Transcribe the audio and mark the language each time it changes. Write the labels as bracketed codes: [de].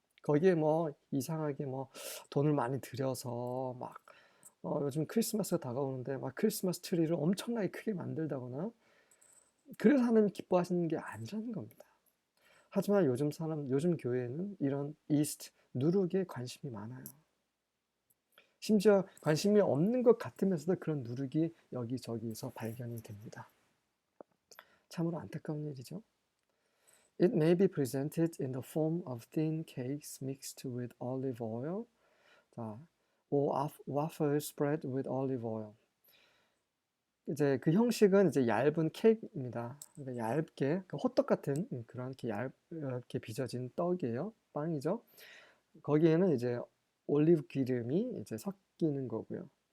[ko] 거기에 뭐 이상하게 뭐 돈을 많이 들여서 막 요즘 크리스마스가 다가오는데 막 크리스마스 트리를 엄청나게 크게 만들다거나, 그래서 하나님 기뻐하시는 게 아니라는 겁니다. 하지만 요즘 교회는 이런 이스트, 누룩에 관심이 많아요. 심지어 관심이 없는 것 같으면서도 그런 누룩이 여기저기서 발견이 됩니다. 참으로 안타까운 일이죠. [en] It may be presented in the form of thin cakes mixed with olive oil, or waffles spread with olive oil. [ko] 이제 그 형식은 이제 얇은 케이크입니다. 그러니까 얇게 호떡 같은 그런 얇게 빚어진 떡이에요. 빵이죠. 거기에는 이제 올리브 기름이 이제 섞이는 거고요.